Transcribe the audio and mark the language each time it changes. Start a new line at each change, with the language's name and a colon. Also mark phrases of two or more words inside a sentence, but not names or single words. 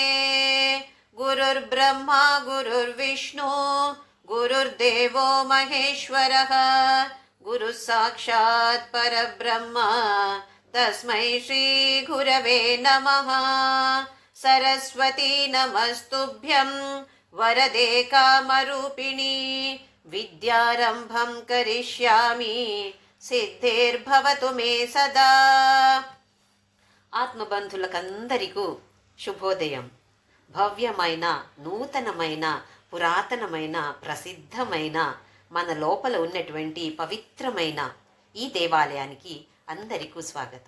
Sanskrit: गुरुर्ब्रह्मा गुरुर्विष्णु गुरुर्देवो महेश्वरः गुरुः साक्षात् परब्रह्म तस्मै श्रीगुरवे नमः। सरस्वती नमस्तुभ्यं वरदे कामरूपिणी विद्यारम्भं करिष्यामि सिद्धिर्भवतु मे सदा।
Telugu: ఆత్మబంధులకందరికీ శుభోదయం. భవ్యమైన, నూతనమైన, పురాతనమైన, ప్రసిద్ధమైన మన లోపల ఉన్నటువంటి పవిత్రమైన ఈ దేవాలయానికి అందరికీ స్వాగతం.